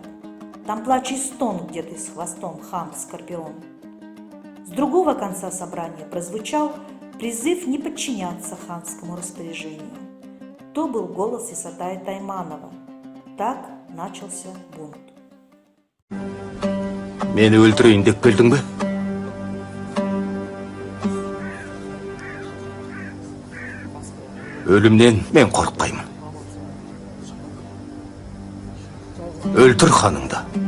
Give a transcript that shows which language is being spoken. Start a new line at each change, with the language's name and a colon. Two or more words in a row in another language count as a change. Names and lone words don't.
Russian: Там плач и стон, где ты с хвостом, хан Скорпион». С другого конца собрания прозвучал призыв не подчиняться ханскому распоряжению. То был голос Исатая Тайманова. Так начался бунт.
Kazakh: Мені өлтірейін деп келдің бе? Өлімнен мен қорықпаймын. Өлтір ханыңды.